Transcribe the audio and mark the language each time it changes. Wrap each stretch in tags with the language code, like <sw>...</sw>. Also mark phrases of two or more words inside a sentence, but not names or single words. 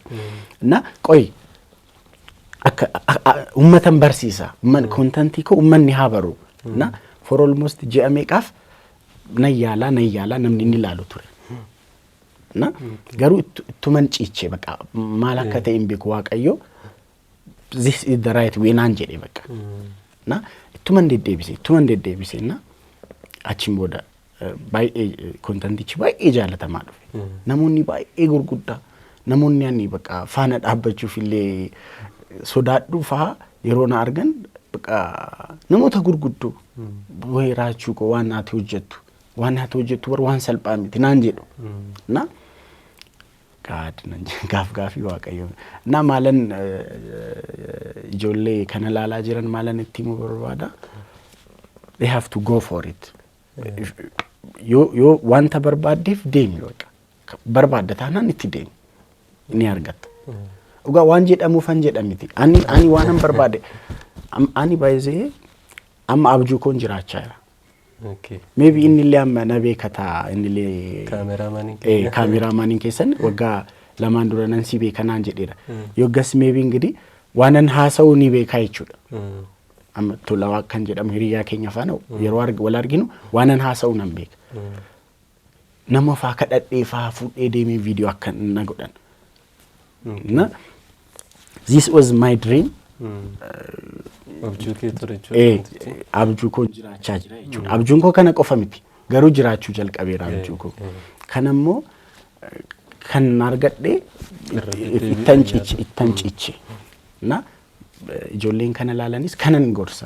<om>Na qoy akka ummatan barsiisa. Kontentii koo ummanni haa baru. Na</om> <en>for almost</en> <om>ji'a meeqaaf nan yaala namni inni ilaalu ture. Na garuu ittuman ciiche baqa maal akka ta'e hin beeku waaqayyo</om> <en>this is the right way</en> <om>naan jedhe baqa. Na ittuman deddeebise na achiin booda baay'ee kontentichi baay'ee jaalatamaa dhufe. Namoonni baay'ee gurguddaa namoonni ani baqa faana dhaabbachuuf illee sodaadhu fa'aa yeroo na argan baqa namoota gurguddoo way raachuu koo waan ati hojjettu bar waan salphaa miti naan jedhu. Na gaafii waaqayyo na maalan ijoollee kana laalaa jiran maalan itti himuu barbaada.</om> <en>They have to go for it.</en> <om>Yoo wanta barbaaddeef deemi baqa barbaadda taanaan itti deemi ni argatta. Ugaa waan jedhamuufan jedhamiti ani waanan barbaade ani baay'ee amma abjuu koon jiraachaa jira. Maybe inni illee amma na beekata inni illee kaameraamaaniin keessan waggaa lamaan dura nan si beekanaan jedheera. Yoggas maybe ingidi waanan haasa'uu ni beekaa jechuudha. Amma tolawaa kan jedhamu hiriyaa keenya faana yeroo wal arginu waanan haasa'uu nan beeka. Nama faa kadhadhee faa fuudhee deemee viidiyoo akka na godhan.</om> <en>Na this was my dream.</en> <om>Abjuu koo jiraachaa jira jechuudha. Abjuun koo kana qofa miti garuu jiraachuu jalqabeera abjuu koo. Kanammoo kan argadhe ittan ciiche. Na ijoolleen kana laalanis kanan gorsan.</om>